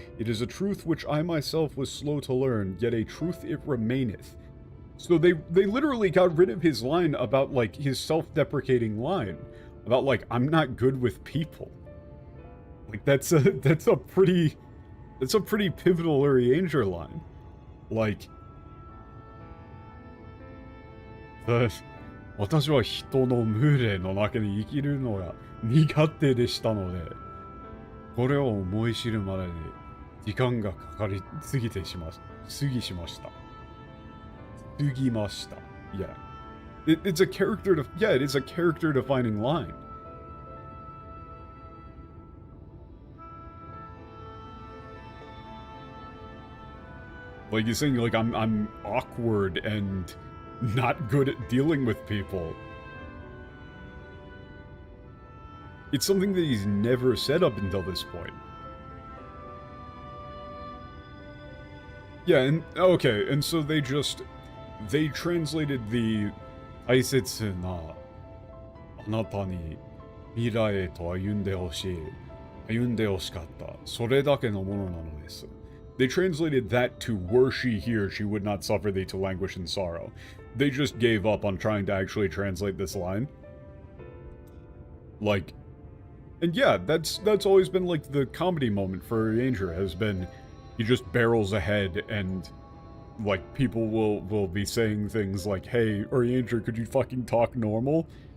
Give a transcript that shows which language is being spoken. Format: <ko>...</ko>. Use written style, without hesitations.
<en>It is a truth which I myself was slow to learn, yet a truth it remaineth. So they literally got rid of his line about, like, his self-deprecating line. About, like, I'm not good with people. Like, that's a pretty pivotal Urianger line.</en> <ja>Like, 私は人の群れの中に生きるのが苦手でしたので、これを思い知るまでに時間がかかりすぎてしました。過ぎました。Yeah.</ja> <en>It's a character it is a character defining line. Like he's saying, like, I'm awkward and not good at dealing with people. It's something that he's never said up until this point. Yeah, and okay, and so they translated the</en> <ja>大切なあなたに未来へと歩んでほしい。歩んでほしかった。それだけのものなのです。</ja> <en>They translated that to, were she here, she would not suffer thee to languish in sorrow. They just gave up on trying to actually translate this line. Like, and yeah, that's always been, like, the comedy moment for Ranger, has been, he just barrels ahead and, like, people will be saying things like, hey, Orianger, could you fucking talk normal?</en>